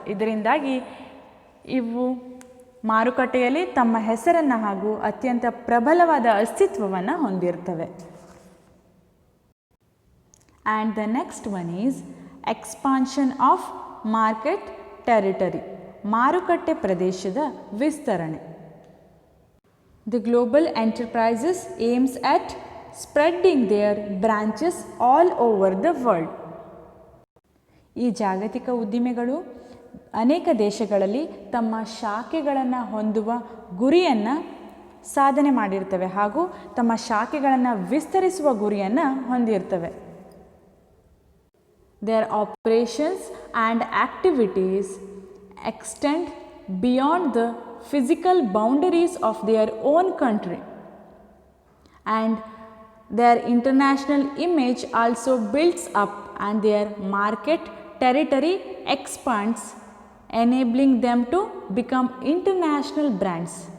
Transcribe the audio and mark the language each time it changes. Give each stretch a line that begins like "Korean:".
Kannada: ಇದರಿಂದಾಗಿ ಇವು ಮಾರುಕಟ್ಟೆಯಲ್ಲಿ ತಮ್ಮ ಹೆಸರನ್ನು ಹಾಗೂ ಅತ್ಯಂತ ಪ್ರಬಲವಾದ ಅಸ್ತಿತ್ವವನ್ನು ಹೊಂದಿರ್ತವೆ.
English: and the next one is expansion of market territory,
Kannada: ಮಾರುಕಟ್ಟೆ ಪ್ರದೇಶದ ವಿಸ್ತರಣೆ.
English: The global enterprises aims at spreading their branches all over the world.
Kannada: ಈ ಜಾಗತಿಕ ಉದ್ದಿಮೆಗಳು ಅನೇಕ ದೇಶಗಳಲ್ಲಿ ತಮ್ಮ ಶಾಖೆಗಳನ್ನು ಹೊಂದುವ ಗುರಿಯನ್ನು ಸಾಧನೆ ಮಾಡಿರ್ತವೆ ಹಾಗೂ ತಮ್ಮ ಶಾಖೆಗಳನ್ನು ವಿಸ್ತರಿಸುವ ಗುರಿಯನ್ನು ಹೊಂದಿರ್ತವೆ.
English: Their operations and activities extend beyond the physical boundaries of their own country, and their international image also builds up and their market territory expands, enabling them to become international brands.